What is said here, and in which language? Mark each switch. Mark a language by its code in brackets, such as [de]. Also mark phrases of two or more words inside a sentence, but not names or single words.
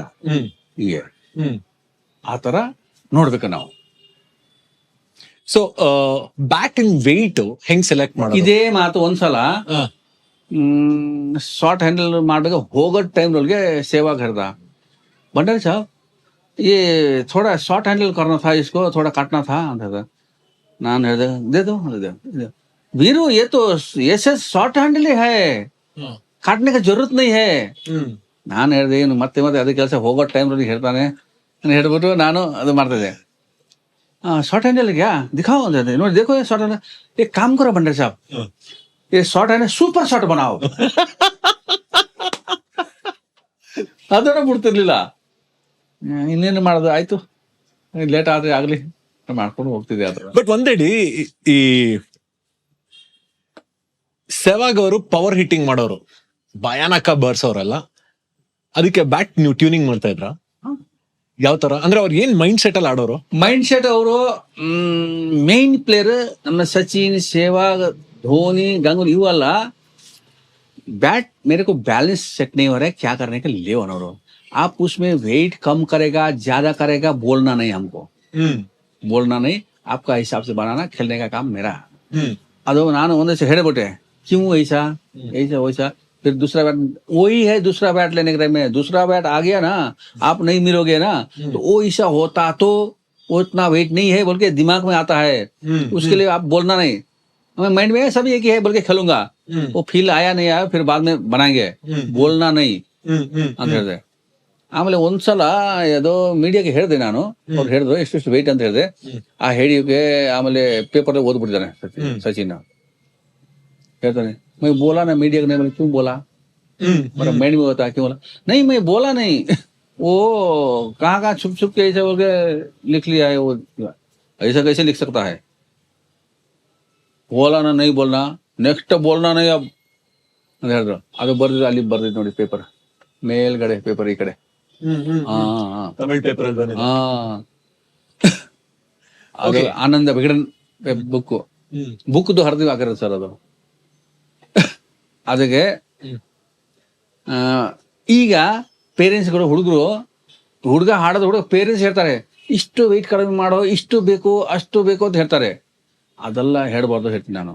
[kn] ಹೀಗೆ ಆ ತರ ನೋಡ್ಬೇಕು ನಾವು. ಸೊ [en] bat and weight [kn] ಹೆಂಗ್ ಸೆಲೆಕ್ಟ್ ಮಾಡೋದು? ಇದೇ ಮಾತು ಒಂದ್ಸಲ [en] short handle [kn] ಮಾಡಿದಾಗ ಹೋಗೋ ಟೈಮ್ ಒಳಗೆ ಸೆಹ್ವಾಗ್ ಹೇಳ್ದ, ಭಂಡಾರಿ ಸಾಹಬ್ [hi] ये थोड़ा [en] short handle [hi] करना था, इसको थोड़ा काटना था [kn] ಅಂತ ಹೇಳ್ದ. ನಾನು ಹೇಳಿದೆ [hi] दे दो वीरू, ये तो ऐसे [en] short handle [hi] ही है, काटने का जरूरत नहीं है. [kn] ನಾನು ಹೇಳಿದೆ ಏನು ಮತ್ತೆ ಅದೇ ಕೆಲಸ, ಹೋಗೋ ಟೈಮ್ ಅಲ್ಲಿ ಹೇಳ್ತಾನೆ ನಾನು ಹೇಳ್ಬಿಟ್ಟು ನಾನು ಅದು ಮಾಡ್ತಿದ್ದೆ. [en] short handle [hi] क्या दिखाओ [kn] ಅಂತ ಹೇಳಿದೆ. [hi] ನೋಡಿ देखो ये [en] short handle, [hi] एक काम करो भंडारी साहब, ये [en] short handle super shot [hi] बनाओ. [kn] ಅದನ್ನ ಬಿಡ್ತಿರ್ಲಿಲ್ಲ. ಇನ್ನೇನು ಮಾಡೋದು, ಆಯ್ತು ಲೇಟ್ ಆದ್ರೆ ಆಗ್ಲಿ ಮಾಡ್ಕೊಂಡು ಹೋಗ್ತಿದೆ. ಅದ್ರ ಬಟ್ ಒಂದೇಡಿ ಈ ಸೆಹ್ವಾಗ್ ಅವರು [en] power hitting [kn] ಮಾಡೋರು, ಭಯಾನಕ ಬರ್ಸೋರಲ್ಲ. ಅದಕ್ಕೆ ಬ್ಯಾಟ್ ನೀವು ಟ್ಯೂನಿಂಗ್ ಮಾಡ್ತಾ ಇದ್ರ? ಯಾವ ತರ ಅಂದ್ರೆ ಅವ್ರು ಏನ್ [en] mind set [kn] ಅಲ್ಲಿ ಆಡೋರು? [en] mind set [hi] ಅವರು ಮೇನ್ प्लेयर ನಮ್ಮ सचिन सहवाग धोनी गंगूली इवಲ್ಲ बैट मेरे को [en] balance set [hi] नहीं हो रहा है, क्या करने का ले और आप उसमें वेट कम करेगा ज्यादा करेगा, बोलना नहीं हमको, बोलना नहीं, आपका हिसाब से बनाना, खेलने का काम मेरा। [kn] ಅದು ನಾನು ಒಂದೇ ಹೇಳ್ಬಿಟ್ಟೆ [hi] क्यों ऐसा ऐसा वैसा, फिर दूसरा बैट वही है, दूसरा बैट लेने के टाइम में दूसरा बैट आ गया ना, आप नहीं मिलोगे ना, तो वो ऐसा होता तो वो इतना वेट नहीं है बोल के दिमाग में आता है, उसके लिए आप बोलना नहीं, हमें माइंड में सब एक ही है बोल के खेलूंगा, वो फील आया नहीं आया फिर बाद में बनाएंगे, बोलना नहीं [kn] ಅಂತ ಹೇಳಿದೆ। ಆಮೇಲೆ ಒಂದ್ಸಲ ಯಾವುದೋ ಮೀಡಿಯಾಗೆ ಹೇಳಿದೆ ನಾನು, ಅವ್ರು ಹೇಳಿದ್ರು ಎಷ್ಟೆಷ್ಟು ವೆಯ್ಟ್ ಅಂತ ಹೇಳಿದೆ, ಆ ಹೇಳಿಕೆ ಆಮೇಲೆ ಪೇಪರ್ ಓದ್ಬಿಟ್ಟಿದ್ದಾನೆ ಸಚಿನ್, [hi] कहते मैं बोला ना मीडिया ने, मैंने क्यों बोला, मेरा माइंड में होता क्यों बोला, नहीं मैं बोला नहीं, वो कहाँ छुप छुप के ऐसा बोल के लिख लिया है, वो ऐसा कैसे लिख सकता है, बोला ना नहीं बोलना, नेक्स्ट बोलना नहीं अब [kn] ಅಂತ ಹೇಳಿದ್ರು। ಅದು ಬರ್ದಿದ್ದು ಅಲ್ಲಿ ಬರ್ದಿದ್ದು ನೋಡಿ ಪೇಪರ್ ಮೇಲ್ಗಡೆ, ಪೇಪರ್ ಈ ಕಡೆ, ತಮಿಳ್ ಪೇಪರ್ ಅಲ್ಲಿ ಹಾ ಅದು ಆನಂದ ವಿಗಡನ್ ಬುಕ್ದು ಹರಿದು ಹಾಕಿರೋದು ಸರ್ ಅದು। ಅದಕ್ಕೆ ಈಗ ಪೇರೆಂಟ್ಸ್ಗಳು ಹುಡುಗ ಹಾಡೋದು ಹುಡುಗ ಪೇರೆಂಟ್ಸ್ ಹೇಳ್ತಾರೆ ಇಷ್ಟು ವೆಯ್ಟ್ ಕಡಿಮೆ ಮಾಡೋ, ಇಷ್ಟು ಬೇಕು ಅಷ್ಟು ಬೇಕು ಅಂತ ಹೇಳ್ತಾರೆ, ಅದೆಲ್ಲ ಹೇಳ್ಬಾರ್ದು ಹೇಳ್ತೀನಿ ನಾನು।